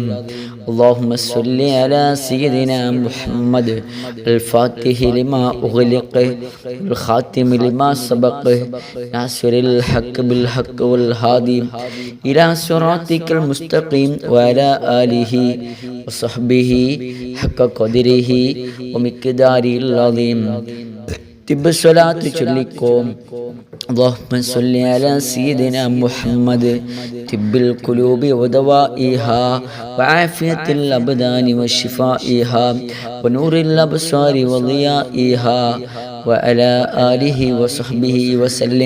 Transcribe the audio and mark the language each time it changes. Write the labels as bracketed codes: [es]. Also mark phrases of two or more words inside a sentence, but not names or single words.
[ar] اللهم صل على سيدنا محمد الفاتح لما أغلق الخاتم لما سبق ناصر الحق بالحق والهادي إلى صراطك المستقيم وعلى آله وصحبه حق قدره ومقداره العظيم. [ml] തിബ്ബ സ്വലാത്ത് ചൊല്ലിക്കോം. [ar] اللهم صل على سيدنا محمد طب القلوب ودوائها وعافية الأبدان وشفائها ونور الأبصار وضيائها وعلى آله وصحبه وسلم.